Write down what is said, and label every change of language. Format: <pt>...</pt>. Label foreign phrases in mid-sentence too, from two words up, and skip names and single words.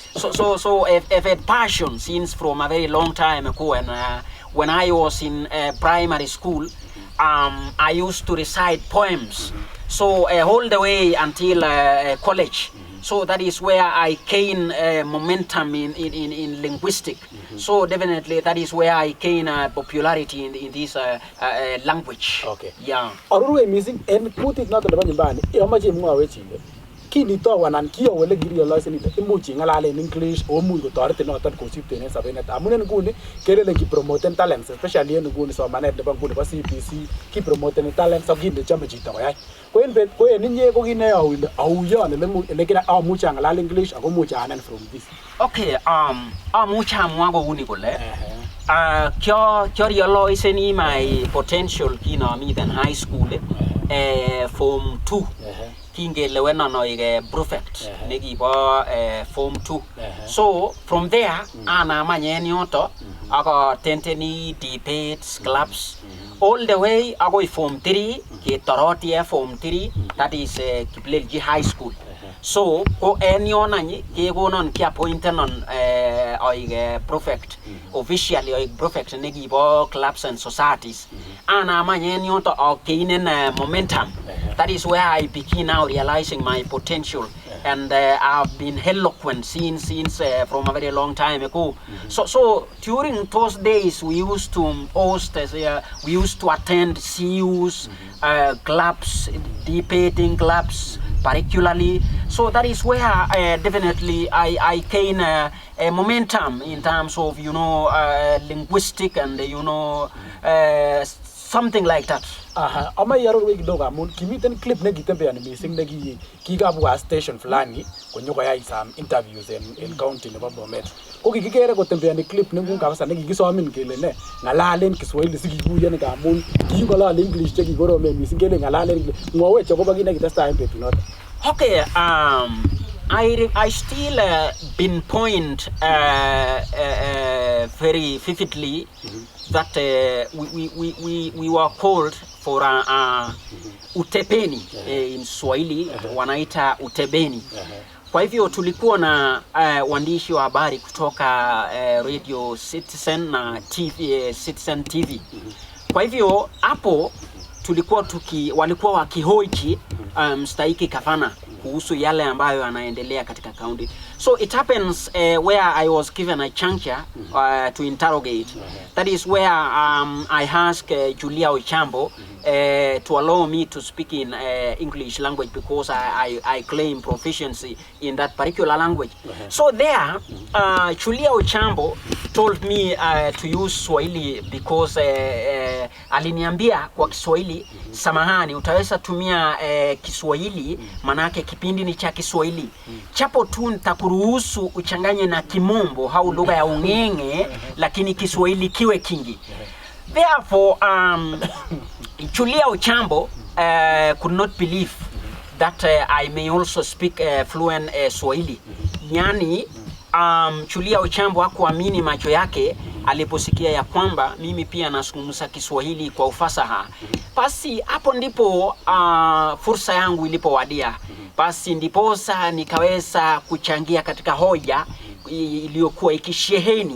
<en>So I've had passion since from a very long time ago, and when I was in primary school, I used to recite poems. So all the way until college. So that is where I gain momentum in linguistic. So definitely that is where I gain popularity in this language. Okay. Yeah.</en> <kln>Arurwe missing en kutit noton nebo nyumbani amache imwawech ile kinito anan kiyowele kirealize ni imuch ingalale</kln> <en>in English</en> <kln>o much kotoretin noton kosipten en sobenet amun en nguni kelele kipromoten</kln> <en>talents especially</en> <kln>en nguni somanet nebo nguni bo CBC kipromoten talents ak kinde chome chito koyai ko en inye ko kine auyon ele kira amuch angalal English ako much anen</kln> <en>from this.</en> <kln>Okay, amuch amwa kouni kole kyo realize ni</kln> <en>my potential</en> <kln>kinomiten</kln> <en>high school form 2</en> <kln>kingelewen anoik prefect nekibo</kln> <en>form 2 so from there</en> <kln>anamany en yoto akatenteni</kln> <en>debates clubs all the way</en> <kln>akoi</kln> <en>form 3</en> <kln>ketoroti</kln> <en>form 3 that is Kiplelji high school.</en> <kln>So ko en yon any kekonon ki appointed on oik prefect officially oik prefect nekibo</kln> <en>clubs and societies</en> <kln>anamany en yoto akeinen momentum.</kln> <en>That is where I begin now realizing my potential and I've been eloquent since from a very long time ago. So during those days we used to host we used to attend CUs, clubs, debating clubs particularly. So that is where definitely I gain a momentum in terms of linguistic and something like that.</en> <kln>Ama yaro we kidogo amun kimiten clip nekitembeani missing kikabwa station fulani konyoko yai</kln> <en>some interviews in county</en> <kln>nebo Bomet. Ko kikikere kotembeani clip nengung kabisa nekikisomin kele ne ngalalen Kiswahili sikikuyen ngamun kingolal English chekikoromen missing kele ngalalen ngowech akobo kit nekitestai en betunoto.</kln> <en>Okay, I still pinpoint very vividly that we were called for utebeni in Swahili</en> <sw>wanaita utebeni. Kwa hivyo tulikuwa na waandishi wa habari kutoka Radio Citizen na TV, Citizen TV. Kwa hivyo hapo tulikuwa walikuwa wakihoji mstahiki gavana kuhusu yale ambayo yanaendelea katika county.</sw> <en>So it happens where I was given a chance to interrogate. That is where I asked Julia Ochambo to allow me to speak in English language because I claim proficiency in that particular language. So there, Julia Ochambo told me to use Swahili because</en> <sw>aliniambia kwa Kiswahili, samahani utaweza tumia Kiswahili manake kipindi ni cha Kiswahili. Chapo tu nitakuruhusu uchanganye na Kimombo au lugha ya ungenge lakini Kiswahili kiwe kingi.</sw> <en>Therefore, Julia Ochambo could not believe that I may also speak fluent Swahili.</en> <sw>Yani, Julia Ochambo hakuamini macho yake aliposikia ya kwamba mimi pia nazungumza Kiswahili kwa ufasaha. Basi hapo ndipo fursa yangu ilipowadia. Basi ndiposa nikaweza kuchangia katika hoja iliyokuwa ikisheheni.</sw>